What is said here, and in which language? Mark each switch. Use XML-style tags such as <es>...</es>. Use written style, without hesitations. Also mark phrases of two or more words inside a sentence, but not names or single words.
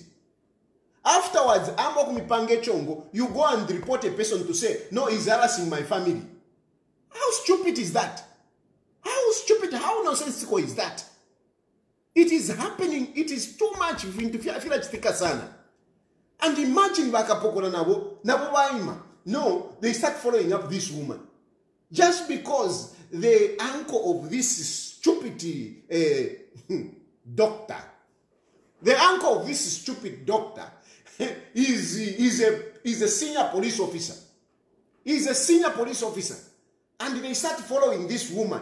<en>Afterwards, you go and report a person to say, no, he's harassing my family. How stupid is that? How stupid, how nonsensical is that? It is happening. It is too much. And imagine</en> <bem>bakapokona nabo baima.</bem> <en>No, they start following up this woman. Just because the uncle of this stupid doctor, the uncle of this stupid doctor is a senior police officer. He's a senior police officer. And they start following this woman.</en>